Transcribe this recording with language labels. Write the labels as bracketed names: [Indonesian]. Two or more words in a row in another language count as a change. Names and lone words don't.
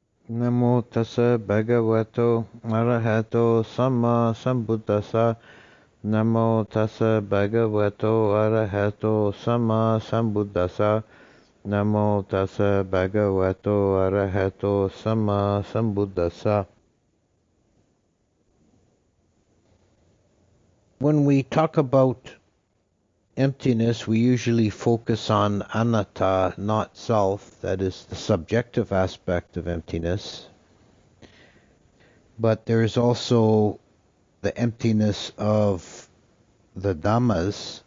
[Pali] Namo tassa bhagavato arahato samma sambuddhassa. Namo tassa bhagavato arahato samma sambuddhassa. Namo tassa bhagavato arahato samma sambuddhassa. [English] When we talk about emptiness, we usually focus on anatta, not self, that is the subjective aspect of emptiness. But there is also the emptiness of the Dhammas.